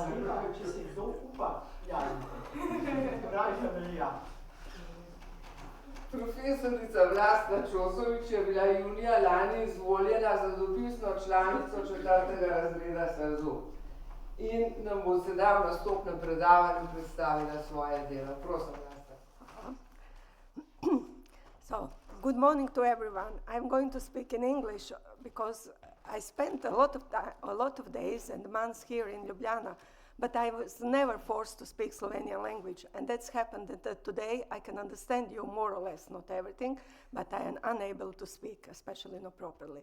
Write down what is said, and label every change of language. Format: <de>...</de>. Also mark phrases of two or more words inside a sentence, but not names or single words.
<sl>če se kdo upa, javite. Pravi velja. Profesorica Vlaste Ćosović je bila junija lani izvoljena za dopisno članico 4. razreda SAZU in nam bo sedaj v nastopnem predavanju predstavila svoje delo. Prosim, Vlasta.</sl> <en>Good morning to everyone. I'm going to speak in English because I spent a lot of days and months here in Ljubljana, but I was never forced to speak Slovenian language, and that's happened that today I can understand you more or less, not everything, but I am unable to speak, especially not properly.</en>